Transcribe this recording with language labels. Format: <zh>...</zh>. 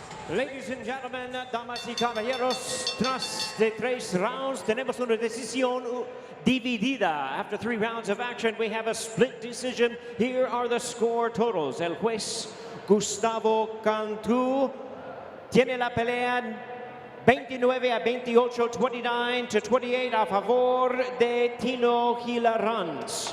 <en>Ladies and gentlemen,</en> <es>damas y caballeros, tras de 3 rounds, tenemos una decisión dividida.</es> <en>After 3 rounds of action, we have a split decision. Here are the score totals.</en> <es>El juez Gustavo Cantú tiene la pelea 29-28, 29-28 a favor de Tino Guilherme.</es>